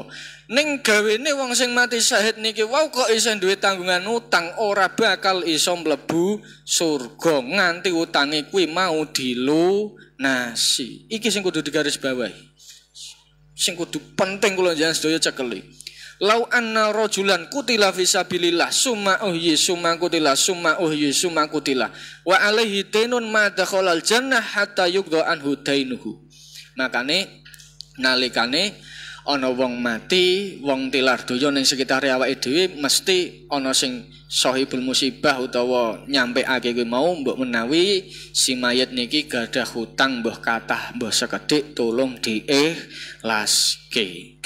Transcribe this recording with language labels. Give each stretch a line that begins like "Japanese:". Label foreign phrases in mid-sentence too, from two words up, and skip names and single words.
Javanese: Ning gawene wong sing mati syahid niki wau kok iso duwe tanggungan utang ora bakal iso mlebu surga nganti utange kuwi mau dilunasi. Iki sing kudu digarisbawahi. Sing kudu penting kula jenengan sedaya cekeli.
Arabic: لو أن رجلا قتل في سبيل الله ثم أحيي ثم قتل ثم أحيي ثم قتل وعليه دين ما دخل الجنة حتى يقضى عنه دينه.
Javanese: Makane nalikane ana wong mati, wong tilar donya ning sekitar awake dhewe mesti ana sing
Arabic: صاحب المصيبة
Javanese: utawa nyampekake kuwi mau mbok menawi si mayit niki gadah hutang mbah kathah mbah sekedhik tolong diikhlaske.